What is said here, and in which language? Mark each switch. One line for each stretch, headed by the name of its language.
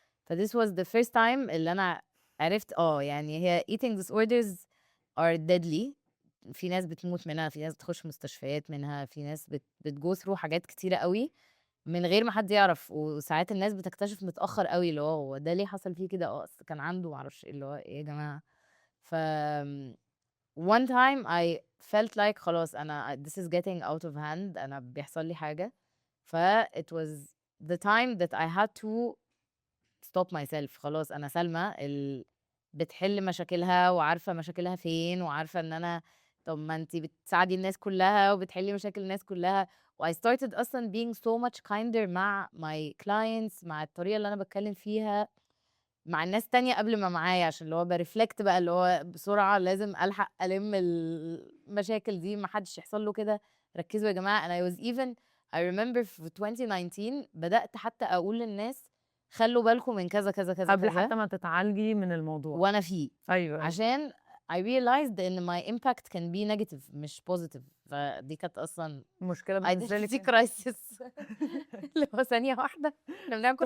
Arabic: ف
English: this was the first time
Arabic: اللي أنا عرفت يعني هي eating disorders are deadly، في ناس بتموت منها، في ناس بتخش مستشفيات منها، في ناس بتgo through حاجات كتيرة أوي من غير ما حد يعرف، وساعات الناس بتكتشف متأخر أوي اللي هو ده ليه حصل فيه كده، أصل كان عنده ما أعرفش إيه، اللي هو إيه يا جماعة.
English: ف one time I felt like خلاص أنا this is getting out of hand، أنا
Arabic: بيحصل لي حاجة،
English: it was the time that I had to stop myself.
Arabic: خلاص أنا سلمى بتحل مشاكلها وعارفة مشاكلها فين، وعارفة إن أنا طب ما أنتِ بتساعدي الناس كلها وبتحلي مشاكل الناس كلها، I started أصلًا being so much kinder مع my clients، مع الطريقة اللي أنا باتكلم فيها مع الناس تانية قبل ما معايا، عشان اللي هو بارفلكت بقى اللي هو بسرعة لازم ألحق ألم المشاكل دي، ما حدش يحصل له كده، ركزوا يا جماعة.
English: and I was even I remember
Arabic: في 2019 بدأت حتى أقول للناس خلّوا بالكم من كذا، كذا، كذا، قبل كذا حتى ما تتعالجي من الموضوع. وأنا فيه. أيوه.
English: عشان I realized إن my impact can be negative مش positive.
Arabic: فدي كانت أصلًا مشكلة بالنسبة
English: identity
Arabic: لِك crisis اللي هو ثانية واحدة إحنا بنعمل كل